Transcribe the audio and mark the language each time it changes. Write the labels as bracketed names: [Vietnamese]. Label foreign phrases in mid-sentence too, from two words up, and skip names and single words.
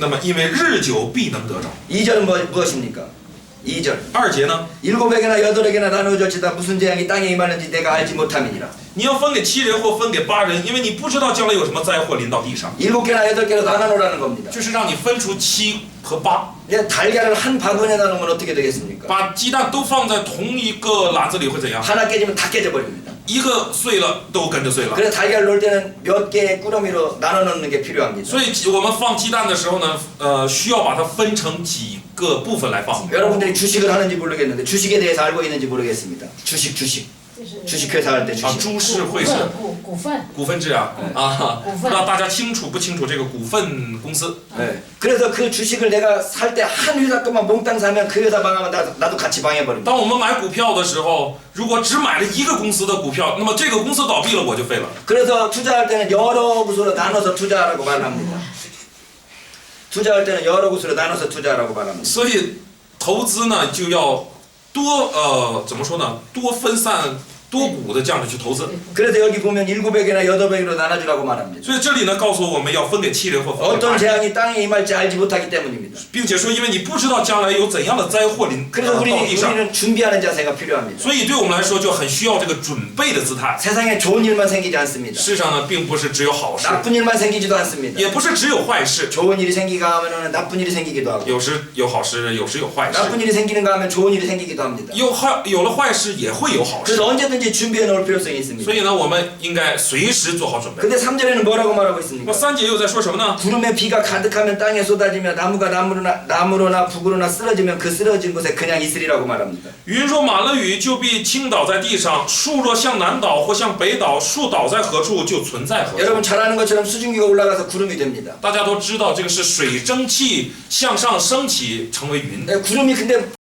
[Chinese] 那么，因为日久必能得着。 [Korean] 2절 무엇입니까? 2절 [Chinese] 二节呢， [Korean] 7에게나 8에게나 나누어졌지다 무슨 재앙이 땅에 임하는지 내가 알지 못함이니라. [Chinese] 你要分给7人或分给8人，因为你不知道将来有什么灾祸临到地上， [Korean] 7개나 8개로 나눠놓으라는 겁니다. [Chinese] 就是让你分出7和8， [Korean] 근데 달걀을 한 바구니에다 놓으면 어떻게 되겠습니까? [Chinese] 把鸡蛋都放在同一个篮子里会怎样？ [Korean] 하나 깨지면 다 깨져버립니다. [Chinese] 一个碎了都跟着碎了。 [Korean] 그래서 달걀 놓을 때는 몇 개의 꾸러미로 나눠 놓는 게 필요합니다. [Chinese] 所以我们放鸡蛋的时候呢，需要把它分成几个部分来放。 [Korean] 여러분들이 주식을 하는지 모르겠는데 주식에 대해서 알고 있는지 모르겠습니다. 주식회사 할 때 啊， 주식. [Japanese] 株式会社、 [Chinese] 股份，股份制啊，不知道大家清楚不清楚这个股份公司？ [Korean] 네. 그래서 그 주식을 내가 살 때 한 회사 것만 몽땅 사면 그 회사 망하면 나도 같이 망해버립니다. [Chinese] 当我们买股票的时候，如果只买了一个公司的股票，那么这个公司倒闭了，我就废了。 [Korean] 그래서 투자할 때는 여러 곳으로 나눠서 투자하라고 말합니다. 투자할 때는 여러 곳으로 나눠서 투자하라고 말합니다. [Chinese] 所以投资呢，就要多怎么说呢？多分散、多股的这样的去投资。 [Korean] 그래서 여기 보면 700에나 800으로 나눠주라고 말합니다. [Chinese] 所以这里呢，告诉我们要分给7人或分给 [Korean] 어떤 [Chinese] 8人， [Korean] 재앙이 땅에 임할지 알지 못하기 때문입니다. [Chinese] 并且说，因为你不知道将来有怎样的灾祸临 [Korean] 그래서 [Chinese] 到地上， [Korean] 우리는 준비하는 자세가 필요합니다. [Chinese] 所以对我们来说就很需要这个准备的姿态。 [Korean] 세상에 좋은 일만 생기지 않습니다. [Chinese] 世上呢，并不是只有好事， [Korean] 나쁜 일만 생기지도 않습니다. [Chinese] 也不是只有坏事， [Korean] 좋은 일이 생기가 하면 나쁜 일이 생기기도 하고 [Chinese] 有时有好事，有时有坏事， [Korean] 나쁜 일이 생기는가 하면 좋은 일이 생기기도 합니다. [Chinese] 有了坏事也会有好事。 [Korean] 그래서 언제든지 준비해 놓을 필요성이 있습니다. [Chinese] 所以呢，我们应该随时做好准备。 [Korean] 근데 3절에는 뭐라고 말하고 [Chinese] 那 [Korean] 있습니까? [Chinese] 3节又在说什么呢？ [Korean] 구름에 비가 가득하면 땅에 쏟아지며 나무가 나무로나 북으로나 쓰러지면 그 쓰러진 곳에 그냥 있으리라고 말합니다. [Chinese] 云若满了雨，就必倾倒在地上；树若向南倒或向北倒，树倒在何处，就存在何处。 [Korean] 여러분 잘 아는 것처럼 수증기가 올라가서 구름이 됩니다. [Chinese] 大家都知道，这个是水蒸气向上升起，成为云。 [Korean] 구름이 근데